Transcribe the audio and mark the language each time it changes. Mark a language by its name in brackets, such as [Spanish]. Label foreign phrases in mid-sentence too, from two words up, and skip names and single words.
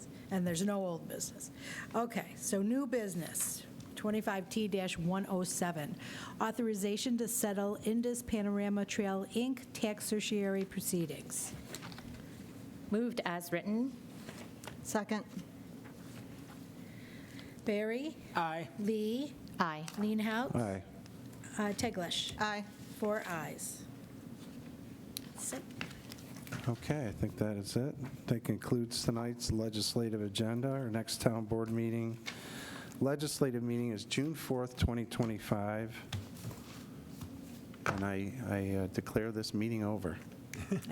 [English] And there's no old business. Okay, so new business, 25T-107, authorization to settle Indus Panorama Trail, Inc. tax certiorari proceedings. Moved as written. Second. Barry, Aye. Lee, Aye. Leenhouts, aye. Teglash, Aye. 4 ayes. Okay, I think that is it. That concludes tonight's legislative agenda. Our next town board meeting, legislative meeting is June 4th, 2025. And I declare this meeting over.